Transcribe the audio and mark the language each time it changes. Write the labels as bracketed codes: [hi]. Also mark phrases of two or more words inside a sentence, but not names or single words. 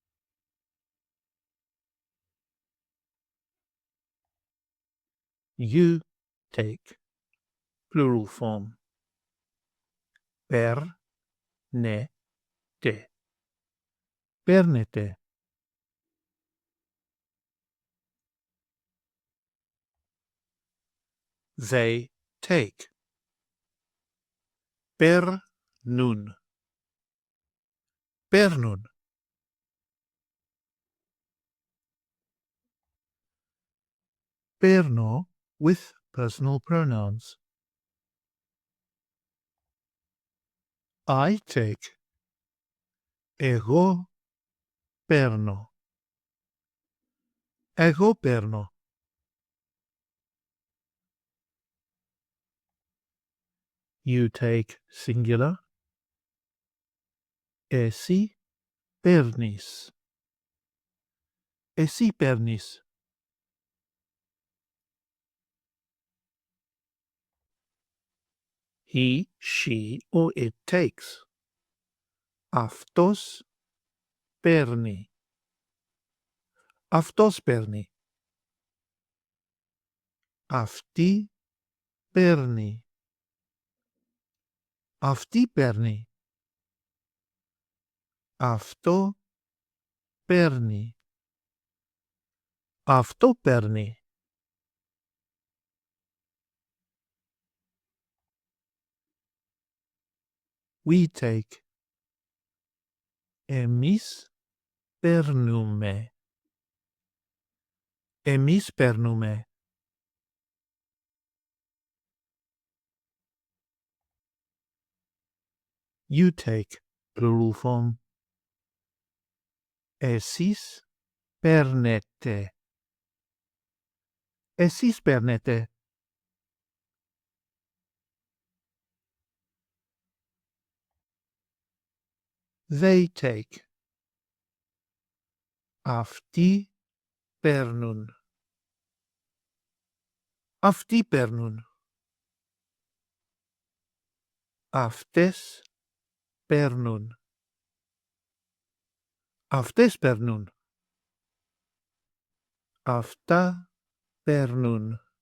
[en] You take, plural form. [el] Παίρνετε, παίρνετε. [en] They take. [el] Παίρνουν, παίρνουν. [en] Παίρνω with personal pronouns. I take. [el] Εγώ παίρνω. Εγώ παίρνω. [en] You take, singular. [el] Εσύ παίρνεις. Εσύ παίρνεις. [en] He, she, or it takes. [el] Αυτός παίρνει. Αυτός παίρνει. Αυτή παίρνει. Αυτή παίρνει. Αυτό παίρνει. Αυτό παίρνει. [en] We take. [el] Εμείς παίρνουμε. Εμείς παίρνουμε. [en] You take, plural form. [el] Εσείς παίρνετε. Εσείς παίρνετε. [en] They take. [el] Αυτοί παίρνουν. Αυτοί παίρνουν. Αυτές παίρνουν. Αυτές παίρνουν. Αυτά παίρνουν.